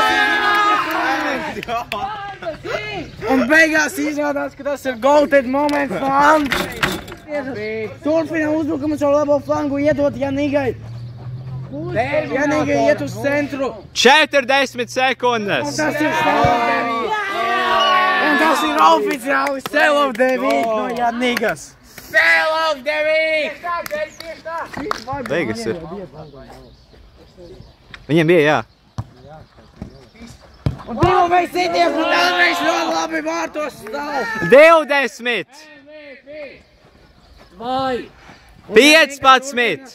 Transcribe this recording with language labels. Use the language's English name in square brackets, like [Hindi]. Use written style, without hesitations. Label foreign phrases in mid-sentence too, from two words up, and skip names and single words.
[Latvian] Un beigās izrādās, ka tas ir golted moments no Andreja. Turpinām uzbrukumu savu labo flangu iedot Janīgai. Janīgai iet uz centru. 40 sekundes. Un tas ir Sell of the Week. Un tas ir oficiāli Sell of the Week no Janīgas. Sell of the Week! Beigas ir. Viņiem bija, jā. Un Timofejs sitiens, un Andrejs ļoti labi vārtos stāv. 20. 15.